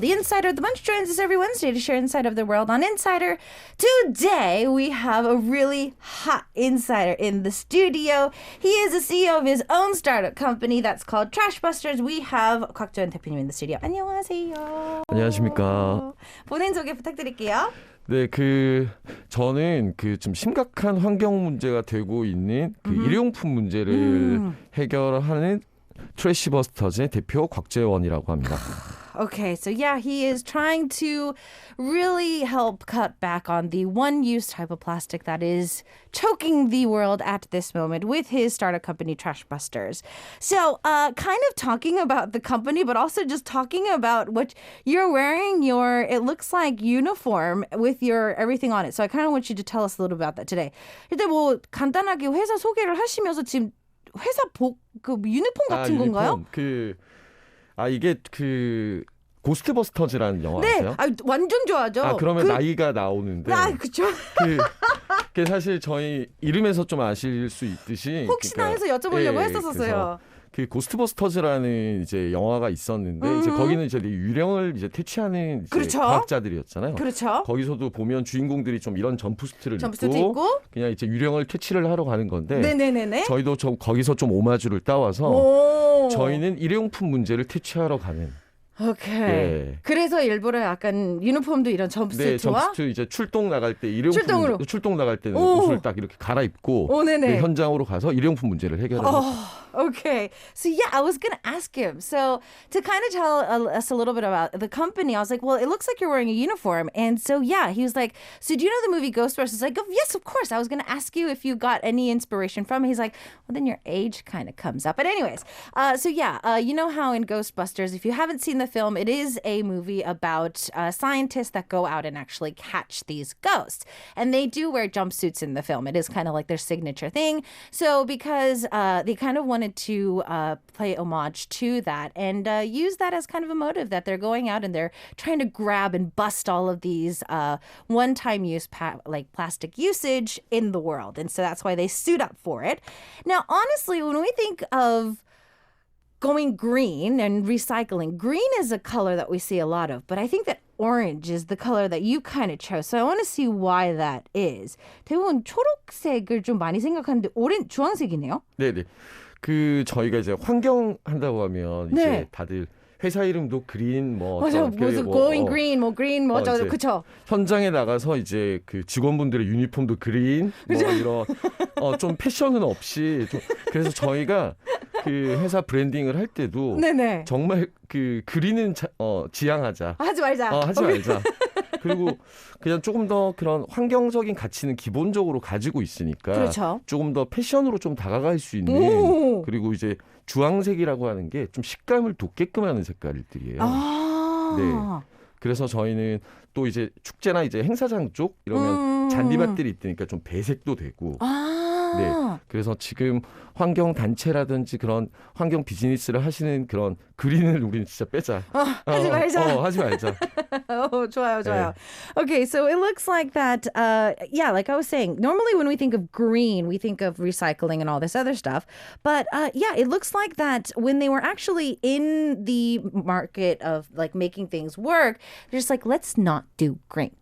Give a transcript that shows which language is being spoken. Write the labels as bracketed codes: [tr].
[en] The Insider, the Bunch joins us every Wednesday to share insight of the world on Insider. Today, we have a really hot insider in the studio. He is the CEO of his own startup company that's called Trashbusters. We have 곽도현 대표님 in the studio. [ko] 안녕하세요. 안녕하십니까. 본인 소개 부탁드릴게요. 네, 저는 좀 심각한 환경 문제가 되고 있는 일회용품 문제를 해결하는 트래시버스터즈의 대표 곽재원이라고 합니다. [en] Okay, so yeah, he is trying to really help cut back on the one-use type of plastic that is choking the world at this moment with his startup company, Trashbusters. So kind of talking about the company, but also just talking about what you're wearing, it looks like uniform with your everything on it. So I kind of want you to tell us a little about that today. [ko] 일단 뭐 간단하게 회사 소개를 하시면서 지금 회사 유니폼 같은 건가요? 이게 고스트버스터즈라는 영화 아세요? 네, 완전 좋아하죠. 그러면 나이가 나오는데. 그렇죠. 그게 사실 저희 이름에서 좀 아실 수 있듯이. 혹시나 해서 여쭤보려고 했었어요. 고스트버스터즈라는 이제 영화가 있었는데 이제 거기는 이제 유령을 이제 퇴치하는 그렇죠. 과학자들이었잖아요. 그렇죠. 거기서도 보면 주인공들이 좀 이런 점프수트를 입고 그냥 이제 유령을 퇴치를 하러 가는 건데. 네네네네. 저희도 거기서 좀 오마주를 따와서 저희는 일회용품 문제를 퇴치하러 가는. [en] 오케이. [ko] 네. 그래서 일부러 약간 유니폼도 이런 점프수트와 네, 점프수트 이제 출동 나갈 때 일회용품 출동 나갈 때는 옷을 딱 이렇게 갈아입고 현장으로 가서 일회용품 문제를 해결합니다. [en] Okay. So yeah, I was going to ask him. So to kind of tell us a little bit about the company, I was like, well, it looks like you're wearing a uniform. And so yeah, he was like, so do you know the movie Ghostbusters? Like, oh, yes, of course. I was going to ask you if you got any inspiration from it. He's like, well, then your age kind of comes up. But anyways, so yeah, you know how in Ghostbusters, if you haven't seen the film, it is a movie about scientists that go out and actually catch these ghosts. And they do wear jumpsuits in the film. It is kind of like their signature thing. So because they kind of wanted to play homage to that and use that as kind of a motive that they're going out and they're trying to grab and bust all of these one-time use plastic usage in the world. And so that's why they suit up for it. Now, honestly, when we think of going green and recycling, green is a color that we see a lot of, but I think that orange is the color that you kind of chose. So I want to see why that is. [ko] 대부분 초록색을 좀 많이 생각하는데 주황색이네요. 네네. 저희가 이제 환경 한다고 하면 이제 다들 회사 이름도 그린 맞아, 무슨 [en] going green, [ko] green 어쩌고 그쵸? 현장에 나가서 이제 직원분들의 유니폼도 그린 이런 좀 패션은 없이 그래서 저희가 회사 브랜딩을 할 때도 정말 그리는 지향하자. 하지 말자. 하지 말자. 그리고 그냥 조금 더 그런 환경적인 가치는 기본적으로 가지고 있으니까 그렇죠. 조금 더 패션으로 좀 다가갈 수 있는 그리고 이제 주황색이라고 하는 게 좀 식감을 돋게끔 하는 색깔들이에요. 네. 그래서 저희는 또 이제 축제나 이제 행사장 쪽 이러면 잔디밭들이 있으니까 좀 배색도 되고. 네. 그래서 지금 환경 단체라든지 그런 환경 비즈니스를 하시는 그런 그린을 우리는 진짜 빼자. 하지 말자. 하지 말자. 좋아요. [en] Okay, so it looks like that, like I was saying, normally when we think of green, we think of recycling and all this other stuff. But it looks like that when they were actually in the market of like making things work, they're just like, let's not do green.